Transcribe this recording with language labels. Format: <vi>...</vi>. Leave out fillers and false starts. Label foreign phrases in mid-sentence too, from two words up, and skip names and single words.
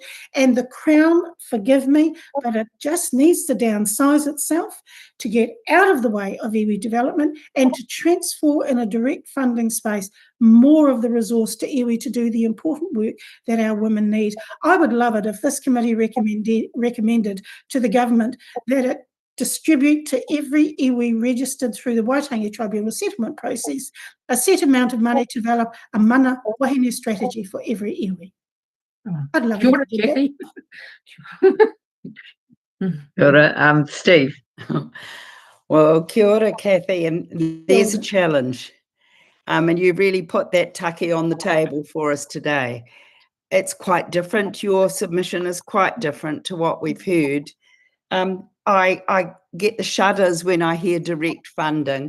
<en>And the Crown, forgive me, but it just needs to downsize itself to get out of the way of iwi development and to transfer in a direct funding space more of the resource to iwi to do the important work that our women need. I would love it if this committee recommended to the government that it distribute to every iwi registered through the Waitangi Tribunal settlement process a set amount of money to develop a</en> <mi>mana wahine</mi> <en>strategy for every iwi. I'd love</en> <mi>Kia ora,</mi> <en>to do that. Kathy.</en> <mi>Kia ora, Steve. Well, kia ora,</mi> <en>Kathy, and there's a challenge. And you really put that take on the table for us today. It's quite different. Your submission is quite different to what we've heard. I get the shudders when I hear direct funding.</en>